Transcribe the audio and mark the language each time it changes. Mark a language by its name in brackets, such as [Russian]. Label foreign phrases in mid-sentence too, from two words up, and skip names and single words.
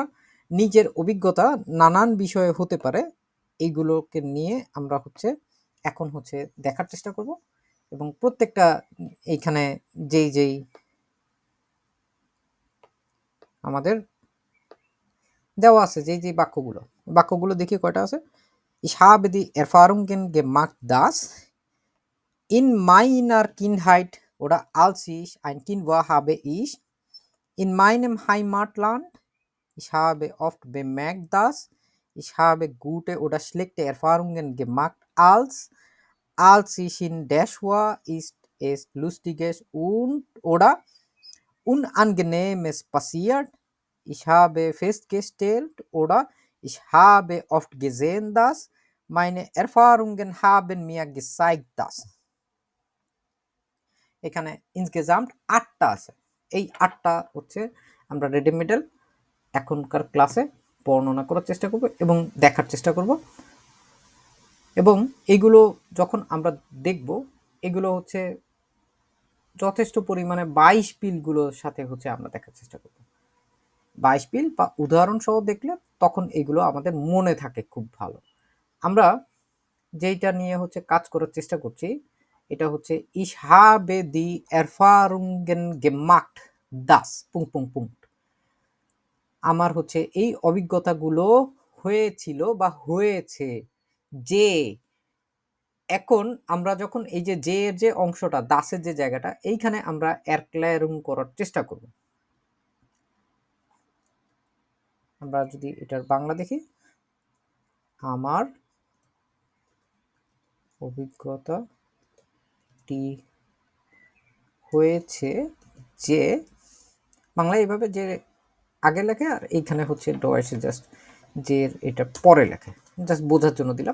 [Bangla] নিজের অভিজ্ঞতা নানান বিষয়ে হতে পারে, এইগুলোকে নিয়ে আমরা হচ্ছে এখন হচ্ছে দেখার চেষ্টা করব এবং প্রত্যেকটা এইখানে যেই আমাদের দেওয়া আছে যেই বাক্যগুলো দেখি কয়টা আছে। [German] Ich habe die Erfahrungen gemacht, dass in meiner Kindheit oder als ich ein Kind war, habe ich in meinem Heimatland, ich habe oft bemerkt, dass ich habe gute oder schlechte Erfahrungen gemacht, als ich in Dash war, ist es Lustiges und oder Unangenehmes passiert. Ich habe festgestellt oder ich habe oft gesehen, dass meine Erfahrungen haben mir gezeigt, dass [Bangla] এখানে ইনসগেসামট 8টা আছে। এই 8টা হচ্ছে আমরা রেডিমেডেল এখনকার ক্লাসে বর্ণনা করার চেষ্টা করব এবং দেখার চেষ্টা করব এবং এগুলো যখন আমরা দেখব এগুলো হচ্ছে যথেষ্ট পরিমাণে 22 পিলগুলোর সাথে হচ্ছে আমরা দেখার চেষ্টা করব। 22 পিল বা উদাহরণ সহ দেখলে তখন এগুলো আমাদের মনে থাকে খুব ভালো। আমরা যেইটা নিয়ে হচ্ছে কাজ করার চেষ্টা করছি এটা হচ্ছে [German] ich habe die Erfahrungen gemacht, das [Bangla] আমার হচ্ছে এই অভিজ্ঞতাগুলো হয়েছিল বা হয়েছে যে। এখন আমরা যখন এই যে এর যে অংশটা দাসের যে জায়গাটা এইখানে আমরা এরক্লারুম করার চেষ্টা করব। আমরা যদি এটার বাংলা দেখি, আমার অভিজ্ঞতাটি হয়েছে যে, বাংলায় এইভাবে যে আগে লেখে আর এইখানে হচ্ছে ডয়েসে জাস্ট যে এটা পরে লেখে, জাস্ট বোঝার জন্য দিলাম।